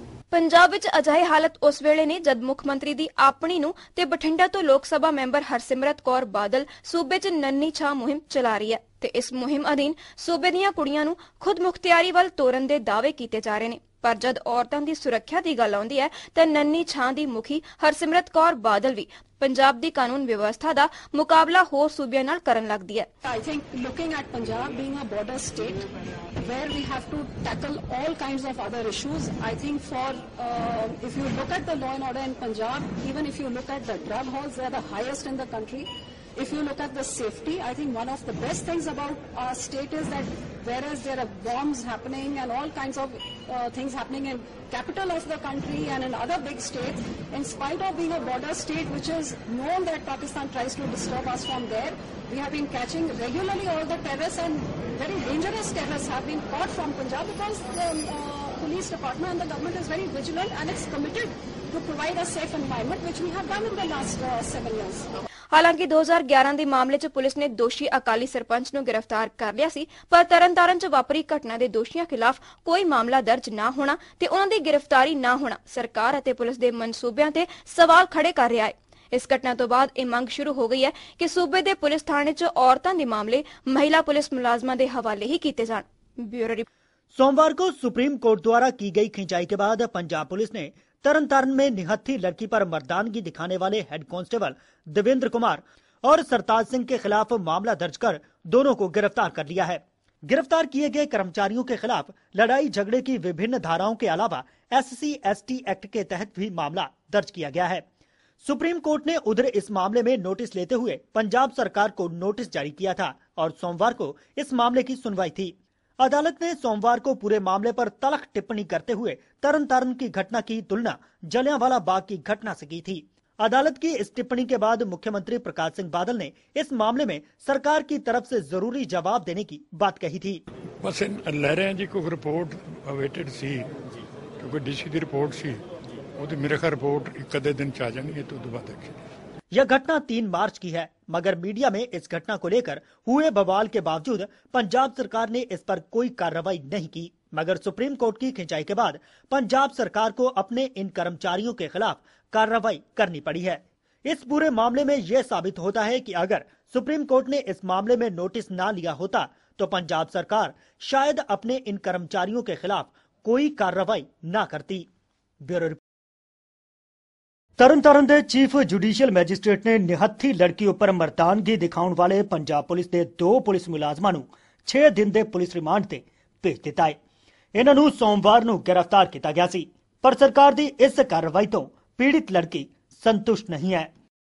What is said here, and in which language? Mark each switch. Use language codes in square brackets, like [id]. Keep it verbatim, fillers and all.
[pa] ਪੰਜਾਬ ਵਿੱਚ ਅਜਿਹੀ ਹਾਲਤ ਉਸ ਵੇਲੇ ਨੇ ਜਦ ਮੁੱਖ ਮੰਤਰੀ ਦੀ ਆਪਣੀ ਨੂੰ ਤੇ ਬਠਿੰਡਾ ਤੋਂ ਲੋਕ ਸਭਾ ਮੈਂਬਰ ਹਰਸਿਮਰਤ ਕੌਰ ਬਾਦਲ ਸੂਬੇ 'ਚ ਨੰਨੀ ਛਾਂ ਮੁਹਿੰਮ ਚਲਾ ਰਹੀ ਹੈ ਤੇ ਇਸ ਮੁਹਿੰਮ ਅਧੀਨ ਸੂਬੇ ਦੀਆਂ ਕੁੜੀਆਂ ਨੂੰ ਖੁਦਮੁਖਤਿਆਰੀ ਵੱਲ ਤੋਰਨ ਦੇ ਦਾਅਵੇ ਕੀਤੇ ਜਾ ਰਹੇ ਨੇ। ਪਰ ਜਦ ਔਰਤਾਂ ਦੀ ਸੁਰੱਖਿਆ ਦੀ ਗੱਲ ਆਉਂਦੀ ਹੈ ਤਾਂ ਨੰਨੀ ਛਾਂ ਦੀ ਮੁਖੀ ਹਰਸਿਮਰਤ ਕੌਰ ਬਾਦਲ ਵੀ ਪੰਜਾਬ ਦੀ ਕਾਨੂੰਨ ਵਿਵਸਥਾ ਦਾ ਮੁਕਾਬਲਾ ਹੋਰ ਸੂਬਿਆਂ ਨਾਲ ਕਰਨ ਲੱਗਦੀ ਹੈ। [en] I think looking at Punjab being a border state where we have to tackle all kinds of other issues, I think for uh, if you look at the law and order in Punjab, even if you look at the drug halls, they are the highest in the country. If you look at the safety, I think one of the best things about our state is that whereas there are bombs happening and all kinds of uh, things happening in capital of the country and in other big states, in spite of being a border state which is known that Pakistan tries to disturb us from there, we have been catching regularly all the terrorists and very dangerous terrorists have been caught from Punjab because the uh, police department and the government is very vigilant and it's committed to provide a safe environment, which we have done in the last uh, seven years. [pa] ਹਾਲਾਂਕਿ ਦੋ ਹਜ਼ਾਰ ਗਿਆਰਾਂ ਦੇ ਮਾਮਲੇ 'ਚ police ਨੇ ਦੋਸ਼ੀ ਅਕਾਲੀ ਸਰਪੰਚ ਨੂੰ ਗ੍ਰਿਫਤਾਰ ਕਰ ਲਿਆ ਸੀ, ਪਰ ਤਰਨਤਾਰਨ 'ਚ ਵਾਪਰੀ ਘਟਨਾ ਦੇ ਦੋਸ਼ੀਆਂ ਖਿਲਾਫ ਕੋਈ ਮਾਮਲਾ ਦਰਜ ਨਾ ਹੋਣਾ ਤੇ ਉਹਨਾਂ ਦੀ ਗ੍ਰਿਫਤਾਰੀ ਨਾ ਹੋਣਾ ਸਰਕਾਰ ਅਤੇ ਪੁਲਿਸ ਦੇ ਮਨਸੂਬਿਆਂ ਤੇ ਸਵਾਲ ਖੜੇ ਕਰ ਰਿਹਾ ਹੈ। ਇਸ ਘਟਨਾ ਤੋਂ ਬਾਅਦ ਇਹ ਮੰਗ ਸ਼ੁਰੂ ਹੋ ਗਈ ਹੈ ਕਿ ਸੂਬੇ ਦੇ ਪੁਲਿਸ ਥਾਣੇ 'ਚ ਔਰਤਾਂ ਦੇ ਮਾਮਲੇ ਮਹਿਲਾ ਪੁਲਿਸ ਮੁਲਾਜ਼ਮਾਂ ਦੇ ਹਵਾਲੇ ਹੀ ਕੀਤੇ ਜਾਣ। Bureau report. [hi] सोमवार को सुप्रीम कोर्ट द्वारा की गई खिंचाई के बाद पंजाब पुलिस ने तरनतारन में निहत्थी लड़की पर मर्दानगी दिखाने वाले हेड कांस्टेबल देवेंद्र कुमार और सरताज सिंह के खिलाफ मामला दर्ज कर दोनों को गिरफ्तार कर लिया है। गिरफ्तार किए गए कर्मचारियों के खिलाफ लड़ाई झगड़े की विभिन्न धाराओं के अलावा एससी एसटी एक्ट के तहत भी मामला दर्ज किया गया है। सुप्रीम कोर्ट ने उधर इस मामले में नोटिस लेते हुए पंजाब सरकार को नोटिस जारी किया था और सोमवार को इस मामले की सुनवाई थी। अदालत ने सोमवार को पूरे मामले पर तलख टिप्पणी करते हुए तरनतारन की घटना की तुलना जलियांवाला बाग की घटना से की थी। अदालत की इस टिप्पणी के बाद मुख्यमंत्री प्रकाश सिंह बादल ने इस मामले में सरकार की तरफ से जरूरी जवाब देने की बात कही थी। [pa] बस लहरें जी को रिपोर्ट अवेटेड सी क्योंकि डीसी की रिपोर्ट सी ਉਹ ਤੇ ਮੇਰੇ ਖਿਆਲ ਰਿਪੋਰਟ ਇੱਕ ਅੱਧੇ ਦਿਨ ਚ ਆ ਜਾਣਗੇ ਤੇ ਉਦੋਂ ਬਾਅਦ ਦੇਖੀਏ। [hi] यह घटना तीन मार्च की है, मगर मीडिया में इस घटना को लेकर हुए बवाल के बावजूद पंजाब सरकार ने इस पर कोई कार्रवाई नहीं की। मगर सुप्रीम कोर्ट की खिंचाई के बाद पंजाब सरकार को अपने इन कर्मचारियों के खिलाफ कार्रवाई करनी पड़ी है। इस पूरे मामले में यह साबित होता है कि अगर सुप्रीम कोर्ट ने इस मामले में नोटिस ना लिया होता तो पंजाब सरकार शायद अपने इन कर्मचारियों के खिलाफ कोई कार्रवाई ना करती। Bureau report. [pa] ਤਰਨਤਾਰਨ ਦੇ ਚੀਫ ਜੁਡੀਸ਼ੀਅਲ ਮੈਜਿਸਟ੍ਰੇਟ ਨੇ ਨਿਹੱਥੀ ਲੜਕੀ ਉੱਪਰ ਮਰਦਾਨਗੀ ਦਿਖਾਉਣ ਵਾਲੇ ਪੰਜਾਬ ਪੁਲਿਸ ਦੇ ਦੋ ਪੁਲਿਸ ਮੁਲਾਜ਼ਮਾਂ ਨੂੰ ਛੇ ਦਿਨ ਦੇ ਪੁਲਿਸ ਰਿਮਾਂਡ ਤੇ ਭੇਜ ਦਿੱਤਾ ਹੈ। ਇਹਨਾਂ ਨੂੰ ਸੋਮਵਾਰ ਨੂੰ ਗ੍ਰਿਫਤਾਰ ਕੀਤਾ ਗਿਆ ਸੀ, ਪਰ ਸਰਕਾਰ ਦੀ ਇਸ ਕਾਰਵਾਈ ਤੋਂ ਪੀੜਿਤ ਲੜਕੀ ਸੰਤੁਸ਼ਟ ਨਹੀਂ ਹੈ।